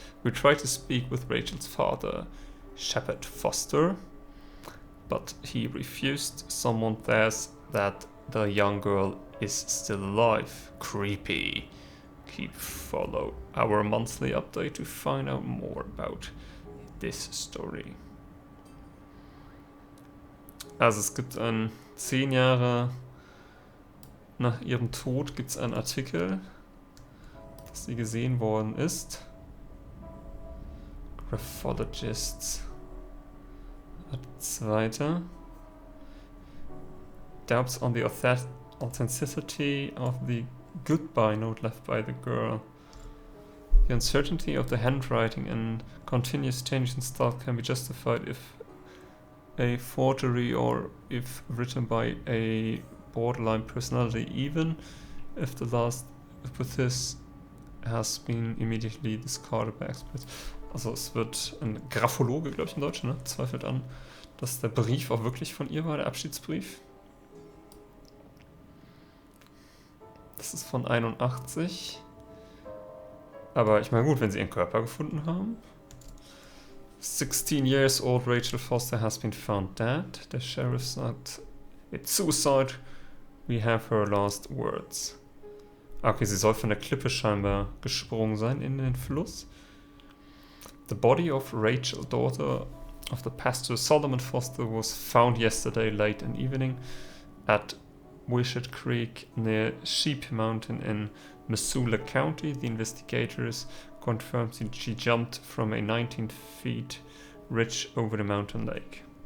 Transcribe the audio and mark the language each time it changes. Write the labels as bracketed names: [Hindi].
[English] We tried to speak with Rachel's father, Shepard Foster, but he refused. Someone says that the young girl is still alive. Creepy. Follow our monthly update to find out more about this story. [German] Also es gibt 10 Jahre nach ihrem Tod gibt es einen Artikel, dass sie gesehen worden ist. [English] Graphologists. Zweite. Doubts on the authenticity of the goodbye note left by the girl. The uncertainty of the handwriting and continuous change in style can be justified if a forgery or if written by a borderline personality, even if the last epithet has been immediately discarded by experts. [German] Also es wird ein Graphologe, glaube ich im Deutschen, ne? Zweifelt an, dass der Brief auch wirklich von ihr war, der Abschiedsbrief. Das ist von 81. Aber ich meine, gut, wenn sie ihren Körper gefunden haben. [English] 16 years old Rachel Foster has been found dead. [German] Der Sheriff sagt, [English] it's suicide. We have her last words. [German] Okay, sie soll von der Klippe scheinbar gesprungen sein in den Fluss. [English] The body of Rachel, daughter of the pastor Solomon Foster, was found yesterday late in evening at Wishet Creek near Sheep Mountain in Missoula County. The investigators confirmed that she jumped from a 19 feet ridge over the mountain lake.